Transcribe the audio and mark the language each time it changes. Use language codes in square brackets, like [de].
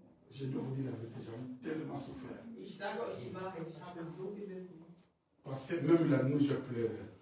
[fr] Je dois vous dire la vérité, j'ai tellement souffert. [de] ich sage euch die Wahrheit, ich habe so gelitten. [fr] Parce que même la nuit, je pleurais.